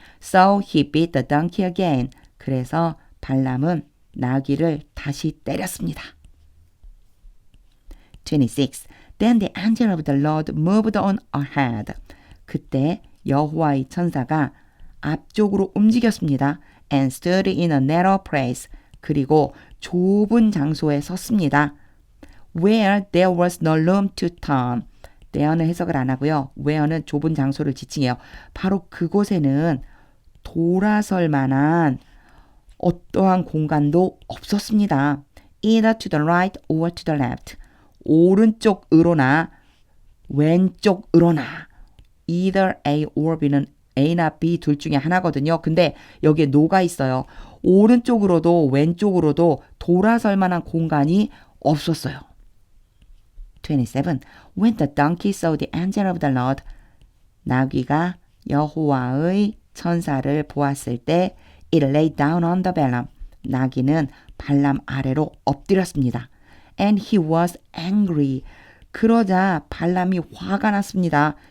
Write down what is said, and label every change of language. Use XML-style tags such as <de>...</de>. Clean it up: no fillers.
<en>So he beat the donkey again.</en> <ko>그래서 발람은 나귀를 다시 때렸습니다. 26.</ko> <en>Then the angel of the Lord moved on ahead.</en> <ko>그때 여호와의 천사가 앞쪽으로 움직였습니다.</ko> <en>And stood in a narrow place.</en> <ko>그리고 좁은 장소에 섰습니다.</ko> <en>Where there was no room to turn.</en> <ko>there는 해석을 안 하고요. where는 좁은 장소를 지칭해요. 바로 그곳에는 돌아설 만한 어떠한 공간도 없었습니다.</ko> <en>Either to the right or to the left.</en> <ko>오른쪽으로나 왼쪽으로나.</ko> <en>Either A or B</en> <ko>는 A나 B 둘 중에 하나거든요. 근데 여기에 no가 있어요. 오른쪽으로도 왼쪽으로도 돌아설 만한 공간이 없었어요.</ko> <en>27. When the donkey saw the angel of the Lord.</en> <ko>나귀가 여호와의 천사를 보았을 때</ko> <en>it lay down on the Balaam.</en> <ko>나귀는 발람 아래로 엎드렸습니다.</ko> <en>And he was angry.</en> <ko>그러자 발람이 화가 났습니다.</ko>